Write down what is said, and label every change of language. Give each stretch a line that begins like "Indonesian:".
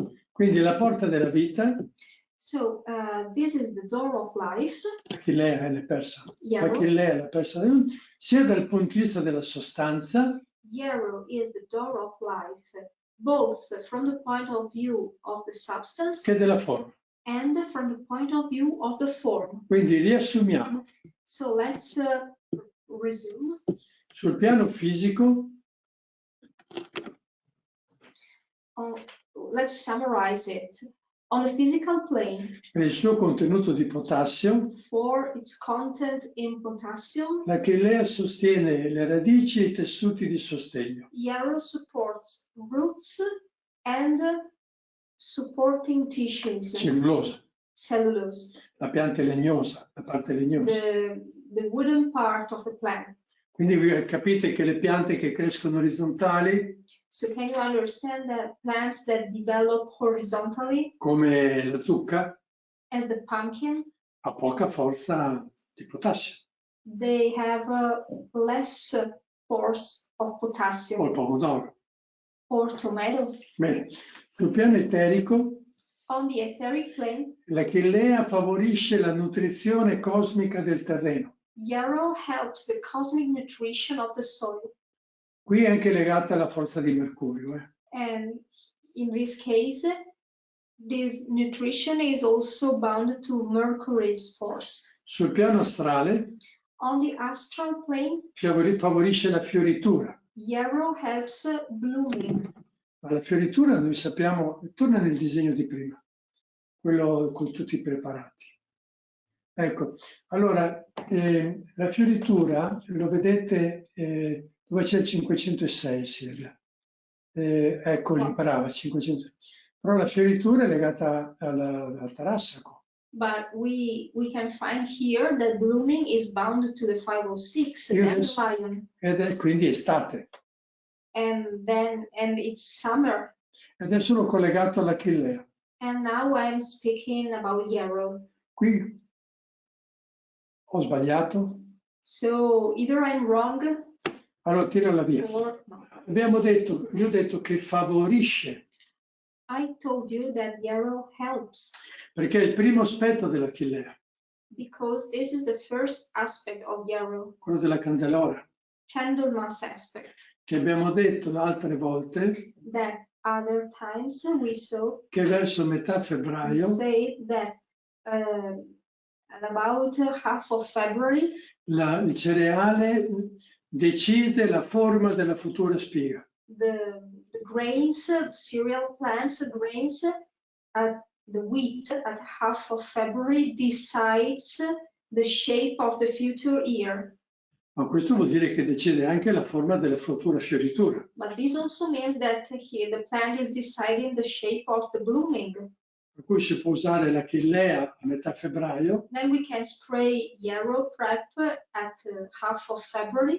Italian: Quindi la porta della vita,
English: So, this is the door of life.
Italian: l'Achillea è la persa,
English: Yellow.
Italian: l'Achillea è la persa, sia dal punto di vista della sostanza,
English: Yarrow is the door of life, both from the point of view of the substance
Italian: che della forma.
English: and from the point of view of the form.
Italian: Quindi riassumiamo.
English: So let's resume.
Italian: Sul piano fisico,
English: Let's summarize it. On the physical plane,
Italian: per il suo contenuto di potassio,
English: for its content in potassium,
Italian: l'Achillea sostiene le radici e i tessuti di sostegno.
English: Yarrow supports roots and supporting tissues,
Italian: Cellulosa,
English: cellulose,
Italian: la pianta è legnosa, la parte legnosa.
English: the wooden part of the plant.
Italian: Quindi voi capite che le piante che crescono orizzontali,
English: So can you understand that plants that develop horizontally,
Italian: come la zucca,
English: as the pumpkin,
Italian: ha poca forza di potassio,
English: they have less force of
Italian: o il
English: potassium,
Italian: pomodoro.
English: or tomato?
Italian: Bene, sul piano eterico,
English: On the etheric plane,
Italian: l'Achillea favorisce la nutrizione cosmica del terreno.
English: Yarrow helps the cosmic nutrition of the soil.
Italian: Qui è anche legata alla forza di Mercurio.
English: And in this case, this nutrition is also bound to Mercury's force.
Italian: Sul piano astrale
English: On the astral plane,
Italian: favorisce la fioritura.
English: yarrow helps blooming.
Italian: Ma la fioritura, noi sappiamo, torna nel disegno di prima, quello con tutti i preparati. Ecco, allora, la fioritura, lo vedete dove c'è il 506, Silvia. Ecco, lì brava, 500. Però la fioritura è legata al tarassaco.
English: But we can find here that blooming is bound to the 506, dandelion.
Italian: Ed è quindi estate.
English: And it's summer.
Italian: Adesso l'ho collegato all'Achillea.
English: And now I'm speaking about yarrow.
Italian: Qui ho sbagliato.
English: So either I'm wrong.
Italian: Allora tirala via.
English: Or no.
Italian: Io ho detto che favorisce.
English: I told you that yarrow helps.
Italian: Perché è il primo aspetto dell'Achillea.
English: Because this is the first aspect of yarrow.
Italian: Quello della candelora.
English: Candlemas aspect.
Italian: Che abbiamo detto altre volte.
English: That other times we saw.
Italian: Che verso metà febbraio.
English: Say that at about half of February.
Italian: Il cereale decide la forma della futura spiga.
English: The grains, cereal plants, grains at the wheat at half of February decides the shape of the future ear.
Italian: Ma questo vuol dire che decide anche la forma della futura fioritura.
English: But this also means that here the plant is deciding the shape of the blooming.
Italian: Per cui si può usare l'Achillea a metà febbraio.
English: Then we can spray yarrow prep at half of February.